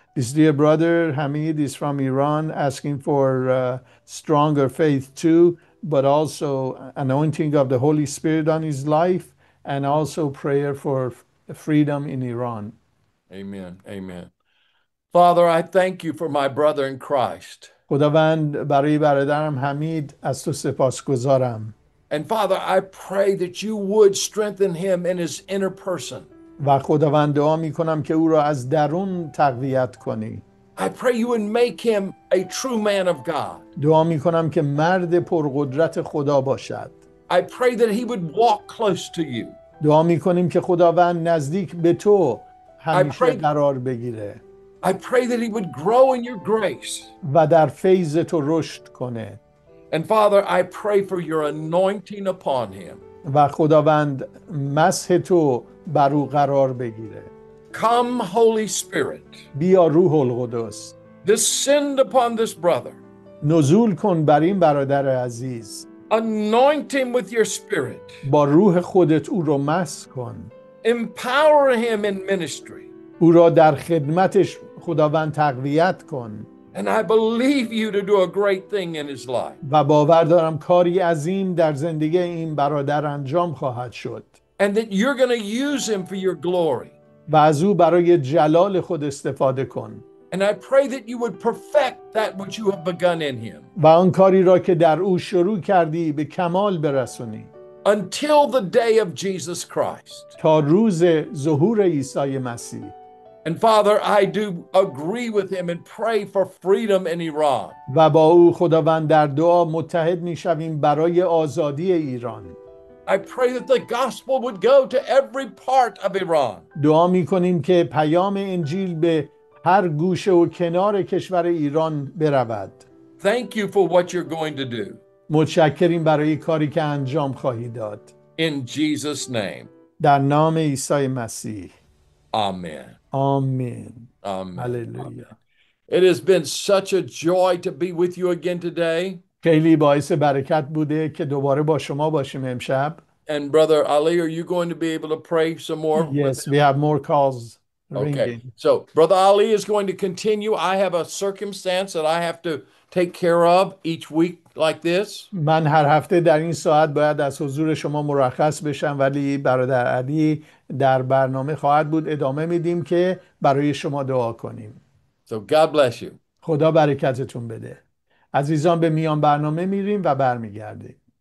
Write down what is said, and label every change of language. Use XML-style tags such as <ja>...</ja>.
<en>This dear brother Hamid is from Iran asking for stronger faith too, but also anointing of the Holy Spirit on his life and also prayer for freedom in Iran. Amen. Amen. Father, I thank you for my brother in Christ.</en> <fa>خداوند برای برادرم حمید از تو سپاسگزارم.</fa> <en>And Father, I pray that you would strengthen him in his inner person.</en> <fa>و خداوند دعا می کنم که او را از درون تقویت کنی.</fa> <en>I pray you would make him a true man of God.</en> <fa>دعا می کنم که مرد پرقدرت خدا باشد.</fa> <en>I pray that he would walk close to you.</en> <fa>دعا می کنیم که خداوند نزدیک به تو همیشه</fa> <en>I pray-</en> <fa>قرار بگیره</fa> <en>I pray that he would grow in your grace.</en> <fa>و در فیض تو رشد کنه.</fa> <en>And Father, I pray for your anointing upon him.</en> <fa>و خداوند مسح تو بر او قرار بگیره.</fa> <en>Come, Holy Spirit,</en> <fa>بیا روح القدس</fa> <en>descend upon this brother.</en> <fa>نزول کن بر این برادر عزیز.</fa> <en>Anoint him with your spirit.</en> <fa>با روح خودت او رو مسح کن.</fa> <en>Empower him in ministry.</en> <fa>او را در خدمتش خداوند تقویت کن.</fa> <en>And I believe you to do a great thing in his life.</en> <fa>و باور دارم کاری عظیم در زندگی این برادر انجام خواهد شد.</fa> <en>And that you're going to use him for your glory.</en> <fa>و از او برای جلال خود استفاده کن.</fa> <en>And I pray that you would perfect that which you have begun in him.</en> <fa>و آن کاری را که در او شروع کردی به کمال برسونی.</fa> <en>until the day of Jesus Christ.</en> <fa>تا روز ظهور عیسی مسیح.</fa> <en>And Father, I do agree with him and pray for freedom in Iran.</en> <fa>و با او خداوند در دعا متحد می‌شویم برای آزادی ایران.</fa> <en>I pray that the gospel would go to every part of Iran.</en> <fa>دعا می‌کنیم که پیام انجیل به هر گوشه و کنار کشور ایران برود.</fa> <en>Thank you for what you're going to do.</en> <fa>متشکریم برای کاری که انجام خواهی داد.</fa> <en>In Jesus' name.</en> <fa>در نام عیسی مسیح.</fa> <en>Amen.</en> <fa>آمین.</fa> <en>Amen.</en> <fa>هللویا.</fa> <en>It has been such a joy to be with you again today.</en> <fa>خیلی باعث برکت بوده که دوباره با شما باشیم امشب.</fa> <en>And Brother Ali, are you going to be able to pray some more? Yes, we have more calls ringing. Okay. So Brother Ali is going to continue. I have a circumstance that I have to take care of each week like this.</en> <fa>من هر هفته در این ساعت باید از حضور شما مرخص بشم، ولی برادر علی در برنامه خواهد بود. ادامه میدیم که برای شما دعا کنیم.</fa> <en>So God bless you.</en> <fa>خدا برکتتون بده. عزیزان به میان برنامه میریم و برمیگردیم.</fa>